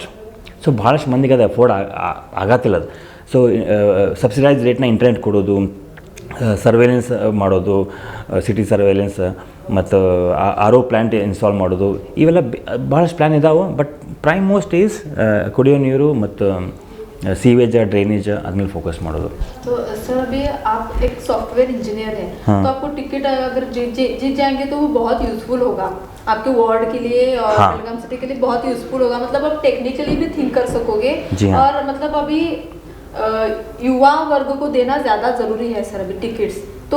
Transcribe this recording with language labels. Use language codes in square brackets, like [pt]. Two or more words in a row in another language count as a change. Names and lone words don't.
[kn] ಸೊ ಭಾಳಷ್ಟು ಮಂದಿಗೆ ಅದು ಅಫೋರ್ಡ್ ಆಗತ್ತಿಲ್ಲ ಅದು. ಸೊ ಸಬ್ಸಿಡೈಸ್ ರೇಟ್ನ ಇಂಟರ್ನೆಟ್ ಕೊಡೋದು, ಸರ್ವೇಲೆನ್ಸ್ ಮಾಡೋದು, [en] city surveillance, [kn] ಮತ್ತು [en] RO plant install [kn] ಮಾಡೋದು, ಇವೆಲ್ಲ ಭಾಳಷ್ಟು ಪ್ಲ್ಯಾನ್ ಇದ್ದಾವೆ. [en] but prime most is [kn] ಕುಡಿಯೋ ನೀರು ಮತ್ತು [en] sewage drainage [kn] ಅದ್ಮೇಲೆ ಫೋಕಸ್ ಮಾಡೋದು. [hi] तो सर अभी आप एक [en] software engineer [hi] हैं, हाँ। तो आपको टिकट अगर जीत जाएंगे तो वो बहुत यूजफुल होगा आपके वार्ड के लिए और हाँ। बेलगाम सिटी के लिए बहुत यूजफुल होगा, मतलब आप टेक्निकली भी थिंक कर सकोगे। जी हाँ। और मतलब अभी युवा वर्ग को देना ज़्यादा ज़रूरी है सर अभी टिकट्स, तो